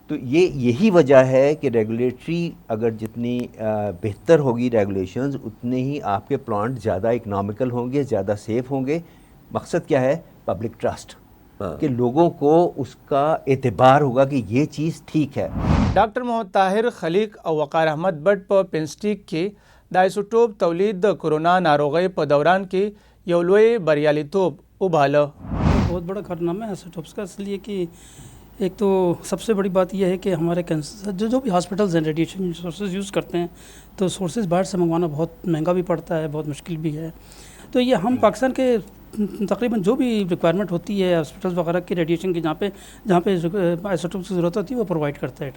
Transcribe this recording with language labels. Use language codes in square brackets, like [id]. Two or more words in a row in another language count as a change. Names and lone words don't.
[ur] تو یہی وجہ ہے کہ ریگولیٹری اگر جتنی بہتر ہوگی ریگولیشنز, اتنے ہی آپ کے پلانٹ زیادہ اکنامیکل ہوں گے, زیادہ سیف ہوں گے. مقصد کیا ہے؟ [en] public trust, [ur] کہ لوگوں کو اس کا اعتبار ہوگا کہ یہ چیز ٹھیک ہے. [ps] ډاکټر محمد طاهر خلیق او وقار احمد بٹ په پنسټیک کې د آیسوټوپ تولید د کرونا ناروغۍ په دوران کې یو لوی بریالیتوب وباله. [ur] بہت بڑا کارنامہ ہے آئسوٹوپس کا, اس لیے کہ ایک تو سب سے بڑی بات یہ ہے کہ ہمارے کینسر جو بھی ہاسپٹلز ہیں [en] radiation sources use [ur] کرتے ہیں تو سورسز باہر سے منگوانا بہت مہنگا بھی پڑتا ہے, بہت مشکل بھی ہے. تو یہ ہم پاکستان کے تقریباً جو بھی ریکوائرمنٹ ہوتی ہے ہاسپٹلز وغیرہ کی ریڈیشن کی جہاں پہ آئسوٹوپس کی ضرورت ہوتی ہے وہ پرووائڈ کرتا ہے.